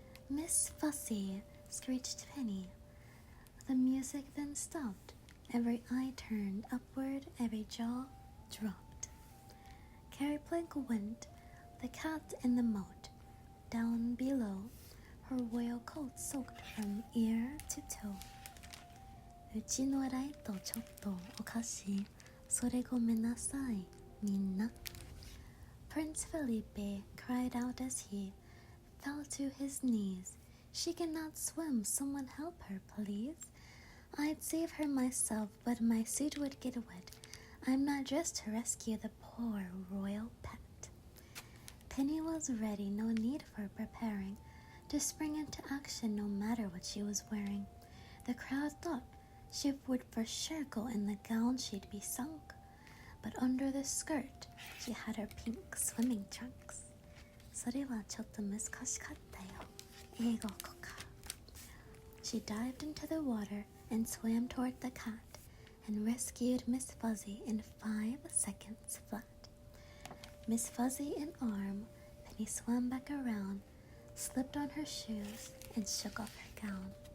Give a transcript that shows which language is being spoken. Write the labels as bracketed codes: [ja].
[en] Miss Fussy, screeched Penny. The music then stopped. Every eye turned upward, every jaw dropped. Carrie Plank went, the cat in the moat. Down below, her royal coat soaked from ear to toe. [ja] うちのライトちょっとおかしい。それごめんなさい、みんな。 [en] Prince Felipe cried out as he fell to his knees. She cannot swim, someone help her, please. I'd save her myself, but my suit would get wet. I'm not dressed to rescue the poor royal pet. Penny was ready, no need for preparing, to spring into action no matter what she was wearing. The crowd thought she would for sure go in the gown she'd be sunk, but under the skirt she had her pink swimming trunks. [ja] それはちょっと難しかったよ。英語か。 [en] She dived into the water and swam toward the cat and rescued Miss Fuzzy in 5 seconds flat. Miss Fuzzy in arm, Penny swam back around, slipped on her shoes, and shook off her gown.